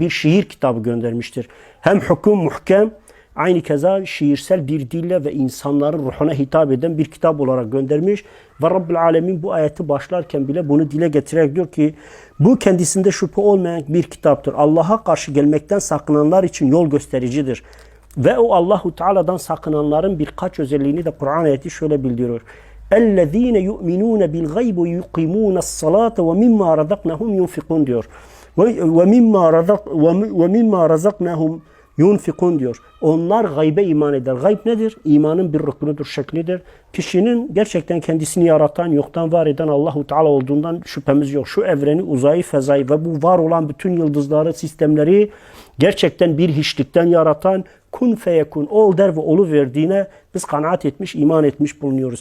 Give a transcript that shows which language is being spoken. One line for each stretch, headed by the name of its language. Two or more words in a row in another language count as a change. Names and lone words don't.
Turkish: Bir şiir kitabı göndermiştir. Hem hüküm muhkem, aynı keza şiirsel bir dille ve insanların ruhuna hitap eden bir kitap olarak göndermiş. Ve Rabbül Alemin bu ayeti başlarken bile bunu dile getirerek diyor ki bu kendisinde şüphe olmayan bir kitaptır. Allah'a karşı gelmekten sakınanlar için yol göstericidir. Ve o Allahu Teala'dan sakınanların birkaç özelliğini de Kur'an ayeti şöyle bildiriyor.
Arabic: اَلَّذ۪ينَ يُؤْمِنُونَ بِالْغَيْبِ وَيُقِيمُونَ الصَّلَاةَ وَمِمَّا رَزَقْنَهُمْ يُنْفِقُونَ diyor. وَمِمَّا رَزَقْنَهُمْ yunfikun diyor.
Turkish: Onlar gaybe iman eder. Gayb nedir? İmanın bir rüknüdür, şeklidir. Kişinin gerçekten kendisini yaratan, yoktan var eden Allahu Teala olduğundan şüphemiz yok. Şu evreni, uzayı, fezayı ve bu var olan bütün yıldızları, sistemleri gerçekten bir hiçlikten yaratan,
Arabic: كن فيكون,
Turkish: ol der ve olu verdiğine biz kanaat etmiş, iman etmiş bulunuyoruz.